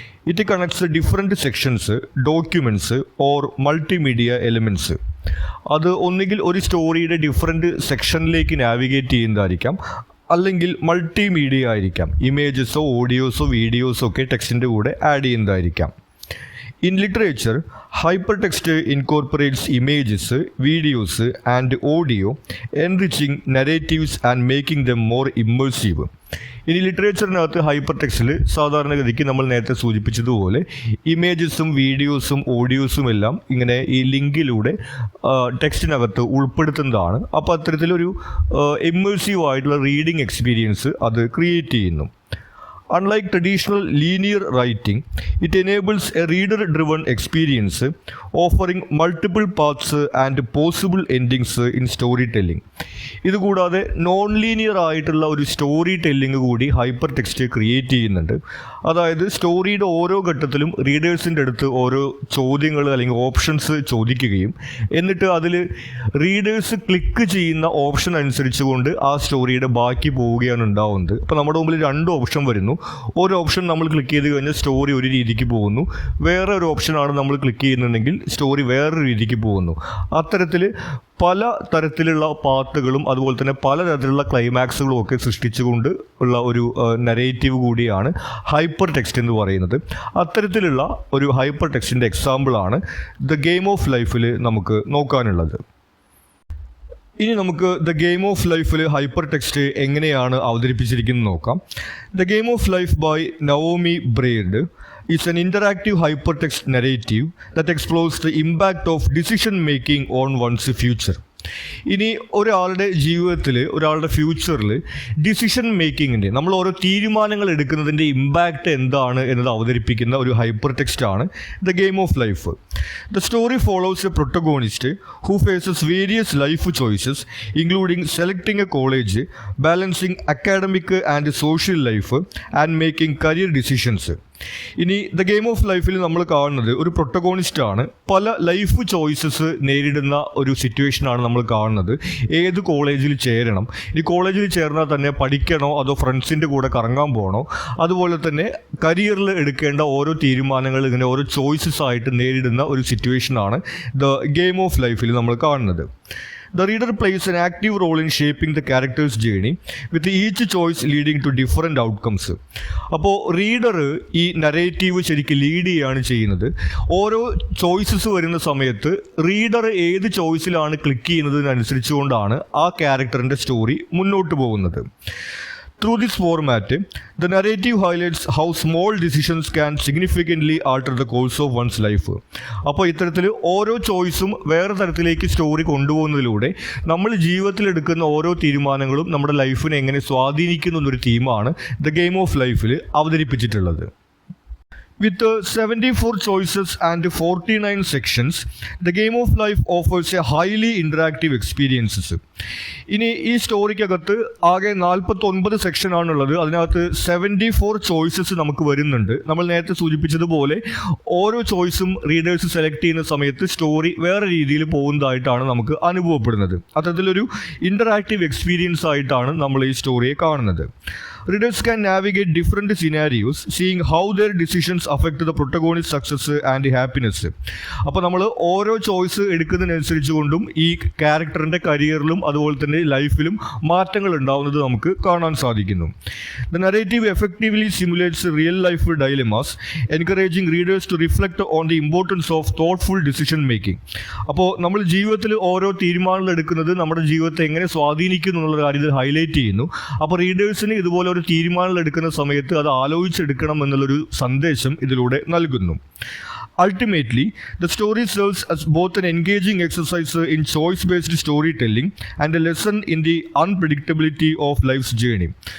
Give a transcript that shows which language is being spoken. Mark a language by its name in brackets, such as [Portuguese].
[English] It connects different sections, documents or multimedia elements. [Malayalam] അത് ഒന്നുകിൽ ഒരു സ്റ്റോറിയുടെ ഡിഫറെൻറ്റ് സെക്ഷനിലേക്ക് നാവിഗേറ്റ് ചെയ്യുന്നതായിരിക്കാം, അല്ലെങ്കിൽ മൾട്ടിമീഡിയ ആയിരിക്കാം. ഇമേജസോ ഓഡിയോസോ വീഡിയോസോ ഒക്കെ ടെക്സ്റ്റിൻ്റെ കൂടെ add ചെയ്യുന്നതായിരിക്കാം. [English] In literature, hypertext incorporates images, videos, and audio, enriching narratives and making them more immersive. [Malayalam] ഇനി ലിറ്ററേച്ചറിനകത്ത് ഹൈപ്പർ ടെക്സ്റ്റിൽ സാധാരണഗതിക്ക് നമ്മൾ നേരത്തെ സൂചിപ്പിച്ചതുപോലെ ഇമേജസും വീഡിയോസും ഓഡിയോസും എല്ലാം ഇങ്ങനെ ഈ ലിങ്കിലൂടെ ടെക്സ്റ്റിനകത്ത് ഉൾപ്പെടുത്തുന്നതാണ്. അപ്പോൾ അത്തരത്തിലൊരു ഇമ്മേഴ്സീവ് ആയിട്ടുള്ള റീഡിംഗ് എക്സ്പീരിയൻസ് അത് ക്രിയേറ്റ് ചെയ്യുന്നു. [English] Unlike traditional linear writing, it enables a reader-driven experience, offering multiple paths and possible endings in storytelling. [Malayalam] ഇതുകൂടാതെ നോൺ ലീനിയർ ആയിട്ടുള്ള ഒരു സ്റ്റോറി ടെല്ലിംഗ് കൂടി ഹൈപ്പർ ടെക്സ്റ്റ് ക്രിയേറ്റ് ചെയ്യുന്നുണ്ട്. അതായത് സ്റ്റോറിയുടെ ഓരോ ഘട്ടത്തിലും റീഡേഴ്സിൻ്റെ അടുത്ത് ഓരോ ചോദ്യങ്ങൾ അല്ലെങ്കിൽ ഓപ്ഷൻസ് ചോദിക്കുകയും എന്നിട്ട് അതിൽ റീഡേഴ്സ് ക്ലിക്ക് ചെയ്യുന്ന ഓപ്ഷൻ അനുസരിച്ചുകൊണ്ട് ആ സ്റ്റോറിയുടെ ബാക്കി പോവുകയാണ് ഉണ്ടാവുന്നത്. അപ്പോൾ നമ്മുടെ മുമ്പിൽ രണ്ട് ഓപ്ഷൻ വരുന്നു. ഒരു ഓപ്ഷൻ നമ്മൾ ക്ലിക്ക് ചെയ്ത് കഴിഞ്ഞാൽ സ്റ്റോറി ഒരു രീതിക്ക് പോകുന്നു, വേറെ ഒരു ഓപ്ഷനാണ് നമ്മൾ ക്ലിക്ക് ചെയ്യുന്നുണ്ടെങ്കിൽ സ്റ്റോറി വേറൊരു രീതിക്ക് പോകുന്നു. അത്തരത്തിൽ പല തരത്തിലുള്ള പാത്തുകളും അതുപോലെ തന്നെ പലതരത്തിലുള്ള ക്ലൈമാക്സുകളും ഒക്കെ സൃഷ്ടിച്ചുകൊണ്ട് ഉള്ള ഒരു നരേറ്റീവ് കൂടിയാണ് ഹൈപ്പർ ടെക്സ്റ്റ് എന്ന് പറയുന്നത്. അത്തരത്തിലുള്ള ഒരു ഹൈപ്പർ ടെക്സ്റ്റിൻ്റെ എക്സാമ്പിളാണ് ദ ഗെയിം ഓഫ് ലൈഫിൽ നമുക്ക് നോക്കാനുള്ളത്. ഇനി നമുക്ക് ദ ഗെയിം ഓഫ് ലൈഫിൽ ഹൈപ്പർ ടെക്സ്റ്റ് എങ്ങനെയാണ് അവതരിപ്പിച്ചിരിക്കുന്നത് നോക്കാം. [English] The game of life by Naomi Braid is an interactive hypertext narrative that explores the impact of decision making on one's future. [Malayalam] ഇനി ഒരാളുടെ ജീവിതത്തിൽ, ഒരാളുടെ ഫ്യൂച്ചറിൽ ഡിസിഷൻ മേക്കിങ്ങിൻ്റെ, നമ്മൾ ഓരോ തീരുമാനങ്ങൾ എടുക്കുന്നതിൻ്റെ ഇമ്പാക്റ്റ് എന്താണ് എന്നത് അവതരിപ്പിക്കുന്ന ഒരു ഹൈപ്പർ ടെക്സ്റ്റ് ആണ് the game of life. [English] The story follows a protagonist who faces various life choices including selecting a college, balancing academic and social life and making career decisions. [Malayalam] ഇനി the game of ലൈഫിൽ നമ്മൾ കാണുന്നത് ഒരു പ്രൊട്ടഗോണിസ്റ്റാണ്. പല life choices നേരിടുന്ന ഒരു സിറ്റുവേഷനാണ് നമ്മൾ കാണുന്നത്. ഏത് കോളേജിൽ ചേരണം, ഇനി കോളേജിൽ ചേർന്നാൽ തന്നെ പഠിക്കണോ അതോ ഫ്രണ്ട്സിൻ്റെ കൂടെ കറങ്ങാൻ പോകണോ, അതുപോലെ തന്നെ കരിയറിൽ എടുക്കേണ്ട ഓരോ തീരുമാനങ്ങൾ ഇങ്ങനെ ഓരോ ചോയ്സസ് ആയിട്ട് നേരിടുന്ന ഒരു സിറ്റുവേഷനാണ് ദ ഗെയിം ഓഫ് ലൈഫിൽ നമ്മൾ കാണുന്നത്. [English] The reader plays an active role in shaping the character's journey, with each choice leading to different outcomes. [Malayalam] അപ്പോൾ റീഡർ ഈ നരേറ്റീവ് ശരിക്കും ലീഡ് ചെയ്യുകയാണ് ചെയ്യുന്നത്. ഓരോ ചോയ്സസ് വരുന്ന സമയത്ത് റീഡർ ഏത് ചോയ്സിലാണ് ക്ലിക്ക് ചെയ്യുന്നതിനനുസരിച്ചുകൊണ്ടാണ് ആ ക്യാരക്ടറിൻ്റെ സ്റ്റോറി മുന്നോട്ട് പോകുന്നത്. [English] Through this format, the narrative highlights how small decisions can significantly alter the course of one's life. [Malayalam] അപ്പോൾ ഇത്തരത്തിൽ ഓരോ ചോയ്സും വേറെ തരത്തിലേക്ക് സ്റ്റോറി കൊണ്ടുപോകുന്നതിലൂടെ നമ്മൾ ജീവിതത്തിൽ എടുക്കുന്ന ഓരോ തീരുമാനങ്ങളും നമ്മുടെ ലൈഫിനെ എങ്ങനെ സ്വാധീനിക്കുന്നു എന്നൊരു തീമാണ് ദ ഗെയിം ഓഫ് ലൈഫിൽ അവതരിപ്പിച്ചിട്ടുള്ളത്. [English] With 74 choices and 49 sections, the game of life offers a highly interactive experiences. [Malayalam] ഇനി ഈ സ്റ്റോറിക്കകത്ത് ആകെ 49 സെക്ഷനാണുള്ളത്. അതിനകത്ത് 74 ചോയ്സസ് നമുക്ക് വരുന്നുണ്ട്. നമ്മൾ നേരത്തെ സൂചിപ്പിച്ചതുപോലെ ഓരോ ചോയ്സും റീഡേഴ്സ് സെലക്ട് ചെയ്യുന്ന സമയത്ത് സ്റ്റോറി വേറെ രീതിയിൽ പോകുന്നതായിട്ടാണ് നമുക്ക് അനുഭവപ്പെടുന്നത്. അത്തരത്തിലൊരു ഇൻ്ററാക്റ്റീവ് എക്സ്പീരിയൻസ് ആയിട്ടാണ് നമ്മൾ ഈ സ്റ്റോറിയെ കാണുന്നത്. [English] Readers can navigate different scenarios, seeing how their decisions affect the protagonist's success and happiness. [Malayalam] അപ്പോൾ നമ്മൾ ഓരോ ചോയ്സ് എടുക്കുന്നതിനനുസരിച്ച് കൊണ്ടും ഈ ക്യാരക്ടറിൻ്റെ കരിയറിലും അതുപോലെ തന്നെ ലൈഫിലും മാറ്റങ്ങൾ ഉണ്ടാവുന്നത് നമുക്ക് കാണാൻ സാധിക്കുന്നു. [English] The narrative effectively simulates real life dilemmas, encouraging readers to reflect on the importance of thoughtful decision making. [Malayalam] അപ്പോൾ നമ്മൾ ജീവിതത്തിൽ ഓരോ തീരുമാനങ്ങൾ എടുക്കുന്നത് നമ്മുടെ ജീവിതത്തെ എങ്ങനെ സ്വാധീനിക്കുന്നു എന്നുള്ള കാര്യത്തിൽ ഹൈലൈറ്റ് ചെയ്യുന്നു. അപ്പോൾ റീഡേഴ്സിന് ഇതുപോലെ ഒരു തീരുമാനങ്ങൾ എടുക്കുന്ന സമയത്ത് അത് ആലോചിച്ചെടുക്കണം എന്നുള്ളൊരു സന്ദേശം ഇതിലൂടെ നൽകുന്നു. [English] Ultimately, the story serves as both an engaging exercise in choice-based storytelling and a lesson in the unpredictability of life's journey.